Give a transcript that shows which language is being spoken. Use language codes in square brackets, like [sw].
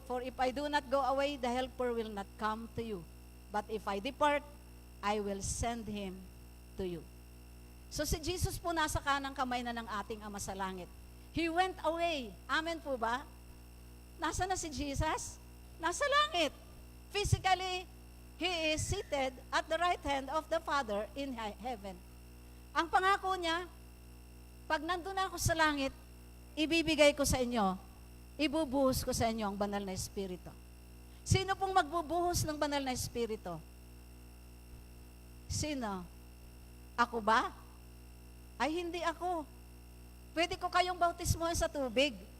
[en] For if I do not go away, the Helper will not come to you. But if I depart, I will send Him to you. [tl] So si Jesus po nasa kanang kamay na ng ating Ama sa langit. [en] He went away. [tl] Amen po ba? Nasa na si Jesus? Nasa langit. [en] Physically, He is seated at the right hand of the Father in heaven. [tl] Ang pangako niya, pag nandun ako sa langit, ibibigay ko sa inyo, ibubuhos ko sa inyo ang banal na Espiritu. Sino pong magbubuhos ng banal na Espiritu? Sino? Ako ba? Ay, hindi ako. Pwede ko kayong bautismohan sa tubig.